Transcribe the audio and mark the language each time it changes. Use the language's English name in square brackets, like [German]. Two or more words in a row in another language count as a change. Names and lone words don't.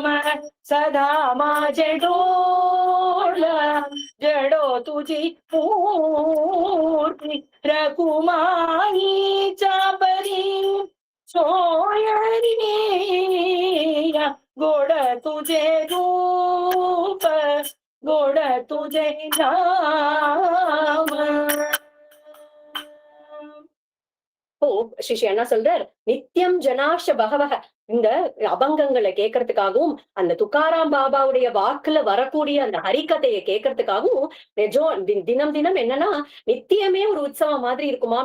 [Marathi] सदा माझे डोळ जडो तुझी मूर्ती रकुमाईच्या परी सोयरिया. गोड तुझे रूप गोड तुझे नाम. [Tamil] இப்போ ஸ்ரீ என்ன சொல்றார், நித்தியம் ஜனாஷ பகவக. இந்த அபங்கங்களை கேட்கறதுக்காகவும் அந்த துக்காராம் பாபாவுடைய வாக்குல வரக்கூடிய அந்த ஹரிக்கதையை கேட்கறதுக்காகவும் தினம் தினம் என்னன்னா நித்தியமே ஒரு உற்சவம் மாதிரி இருக்குமாம்.